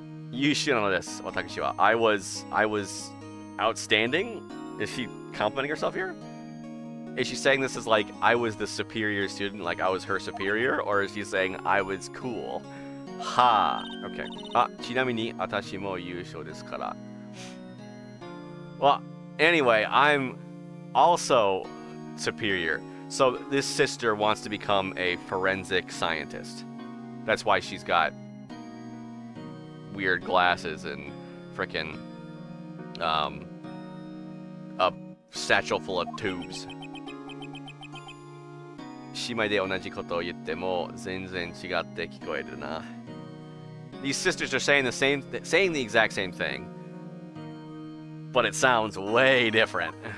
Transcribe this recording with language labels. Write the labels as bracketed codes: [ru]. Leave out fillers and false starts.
[en] You shoot on this. [ja] Watashi wa. [en] I was outstanding. Is she complimenting herself here? Is she saying this is like I was the superior student, like I was her superior, or is she saying I was cool? Ha. Okay. [ja] Ah, ちなみに私も優勝ですから. [en] Well, anyway, I'm also superior. So this sister wants to become a forensic scientist. That's why she's got weird glasses and frickin' a satchel full of tubes. [ja] 姉妹で同じことを言っても全然違って聞こえるな. [en] These sisters are saying the exact same thing, but it sounds way different.